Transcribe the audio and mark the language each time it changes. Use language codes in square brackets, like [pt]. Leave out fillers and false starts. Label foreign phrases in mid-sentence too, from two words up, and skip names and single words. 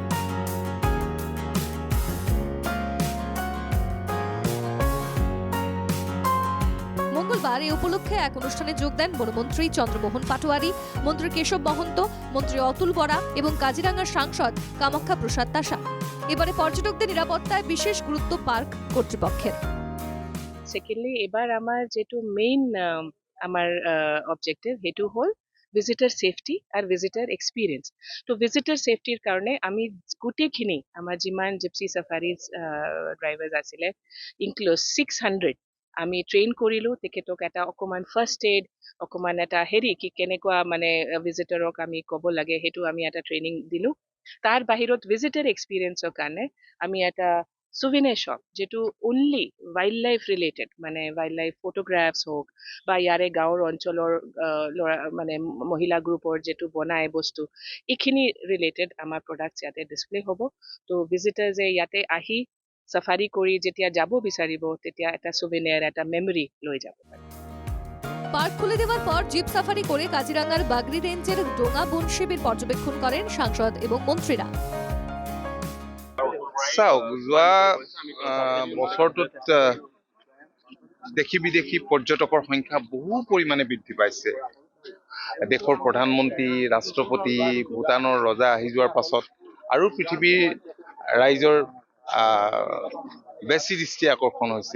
[bn] মঙ্গলবার এই উপলক্ষে এক অনুষ্ঠানে যোগ দেন বনমন্ত্রী চন্দ্রমোহন পাটোয়ারি, মন্ত্রী কেশব মহন্ত, মন্ত্রী অতুল বরা এবং কাজিরাঙার সাংসদ কামাখ্যা প্রসাদ তাসা। এবারে পর্যটকদের নিরাপত্তায় বিশেষ গুরুত্ব পার্ক কর্তৃপক্ষের। [as] সেকেন্ডলি এবার আমার যেটো মেইন আমার অবজেক্টিভ হেতু হল [en] visitor safety [as] আর [en] visitor experience. [as] তো ভিজিটার সেফটিৰ কাৰণে আমি গোটেইখিনি আমাৰ যিমান [en] gypsy safaris drivers [as] আছিলে ইনক্লুড 600 আমি ট্ৰেইন কৰিলো তেখেতক এটা অকমান [en] first aid [as] অকমান এটা কি কেনেকুৱা মানে ভিজিটাৰক আমি ক'ব লাগে সেইটো আমি এটা ট্ৰেইনিং দিলো। তাৰ বাহিৰত [en] visitor experience [as] কাৰণে আমি এটা [en] souvenir shop [as] যেটো [en] only wildlife related [as] মানে [en] wildlife photographs [as] হোক বা ইয়াৰে গাঁৱৰ অঞ্চলৰ মানে মহিলা গ্ৰুপৰ যেটো বনায় বস্তু এইখিনি ৰিলেটেড আমাৰ প্ৰডাক্টছ ইয়াতে ডিসপ্লে হ'ব। তো ভিজিটাৰ্সে ইয়াতে আহি সাফারি কৰি যেতিয়া যাব বিচাৰিব তেতিয়া এটা souvenir এটা মেমৰি লৈ যাব পাৰে। [bn] পার্ক খুলে দেওয়ার পর জিপ সাফারি করে কাজিরাঙার বাগরি রেঞ্জের ডোঙা বন শিবির পর্যবেক্ষণ করেন সাংসদ এবং মন্ত্রীরা। [as] চাওক, যোৱা বছৰটোত দেশী বিদেশী পৰ্যটকৰ সংখ্যা বহু পৰিমাণে বৃদ্ধি পাইছে। দেশৰ প্ৰধানমন্ত্ৰী, ৰাষ্ট্ৰপতি, ভূটানৰ ৰজা আহি যোৱাৰ পাছত আৰু পৃথিৱীৰ ৰাইজৰ বেছি দৃষ্টি আকৰ্ষণ হৈছে।